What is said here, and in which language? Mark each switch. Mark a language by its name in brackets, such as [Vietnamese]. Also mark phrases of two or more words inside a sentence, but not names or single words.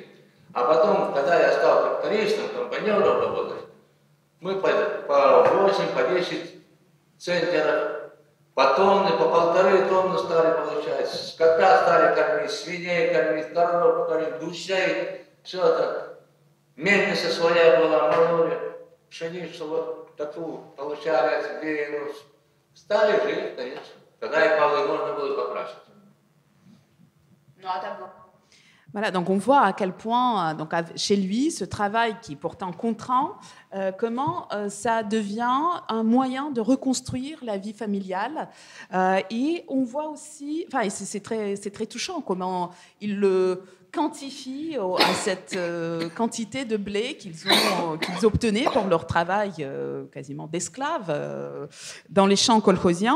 [Russian] А потом, когда я стал трактористом, компаньоном работать, мы по 8, по 10 центнеров, по тонны, по 1,5 тонны стали получать. Скота стали кормить, свиней кормить, корову кормить, гусей, все это. Мельница своя была, мололи, пшеницу вот такую получали, отбили, стали жить, конечно. Тогда и полы можно было покрасить. [French] Voilà, donc on voit à quel point, donc chez lui, ce travail qui est pourtant contraint, comment ça devient un moyen de reconstruire la vie familiale. Et on voit aussi, enfin, c'est très touchant comment il le quantifie à cette quantité de blé qu'ils obtenaient pour leur travail quasiment d'esclaves dans les champs kolkhosiens.